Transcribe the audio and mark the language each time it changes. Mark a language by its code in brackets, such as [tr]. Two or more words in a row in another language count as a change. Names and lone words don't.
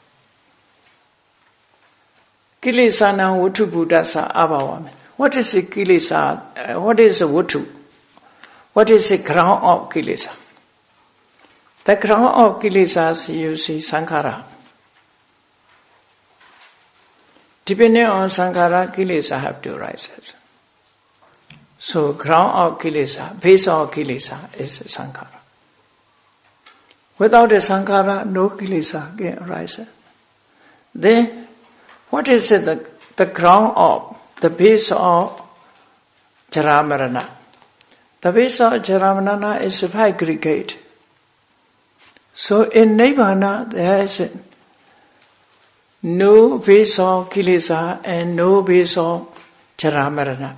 [pi] Kilesana Uttubhutasa Abhava. [en] What is a kilesa? What is a Uttu? What is the ground of kilesa? The ground of kilesas, you see, sankhara. Depending on sankhara, kilesa have to rise. So, ground of kilesa, base of kilesa is sankhara. Without a sankhara, no kilesa can arise. Then, what is the ground of, the base of jaramarana? The base of jaramarana is 5 aggregate. So in Nibbana, there is no base of kilesa and no base of jaramarana.